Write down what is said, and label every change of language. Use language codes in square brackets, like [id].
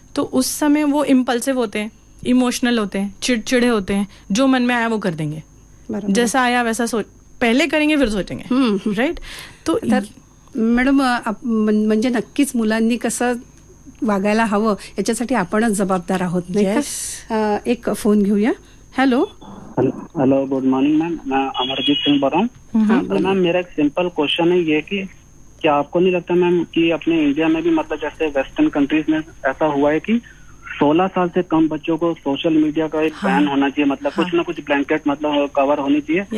[hi] तो उस समय वो इम्पल्सिव होते हैं, इमोशनल होते हैं, चिड़चिड़े होते हैं, जो मन में आया वो कर देंगे, जैसा आया वैसा सोच पहले करेंगे फिर सोचेंगे. राइट. तो [mr] मैडम म्हणजे नक्कीच मुलांनी कसं वागायला हवं याच्यासाठी आपणच जबाबदार आहोत. एक फोन घेऊया. Hello. [hi] Hello, good morning ma'am, मैं अमरजीत सिंह बोल रहा हूँ. मैम मेरा एक सिंपल क्वेश्चन है ये कि क्या आपको नहीं लगता मैम कि अपने इंडिया में भी, मतलब जैसे वेस्टर्न कंट्रीज में ऐसा हुआ है कि 16 साल से कम बच्चों को सोशल मीडिया का एक बैन होना चाहिए, मतलब कुछ ना कुछ ब्लैंकेट मतलब कवर होनी चाहिए.